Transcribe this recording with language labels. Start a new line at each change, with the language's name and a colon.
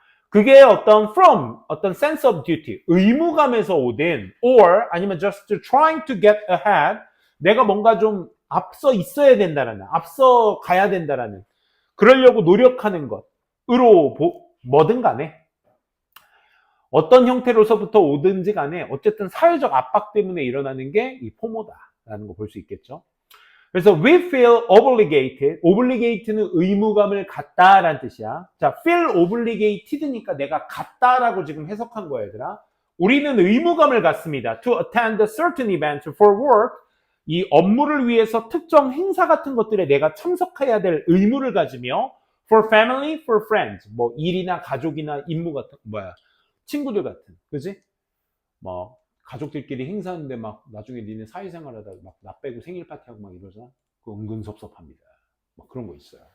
Korean: 그게 어떤
English: sense of duty,
Korean: 의무감에서 오든, or 아니면
English: just trying to get ahead,
Korean: 내가 뭔가 좀 앞서 있어야 된다라는, 앞서 가야 된다라는, 그러려고 노력하는 것으로 뭐든 간에, 어떤 형태로서부터 오든지 간에 어쨌든 사회적 압박 때문에 일어나는 게 이 포모다라는 거 볼 수 있겠죠. 그래서
English: we feel obligated.
Korean: obligate는 의무감을 갖다라는 뜻이야. 자,
English: feel obligated
Korean: 니까 내가 갖다라고 지금 해석한 거야, 얘들아. 우리는 의무감을 갖습니다.
English: to attend a certain event for work.
Korean: 이 업무를 위해서 특정 행사 같은 것들에 내가 참석해야 될 의무를 가지며
English: for family, for friends.
Korean: 뭐 일이나 가족이나 임무 같은 친구들 같은, 그지? 뭐 가족들끼리 행사하는데 막 나중에 니네 사회생활하다 막 나 빼고 생일 파티하고 막 이러잖아. 그 은근 섭섭합니다. 막 그런 거 있어요.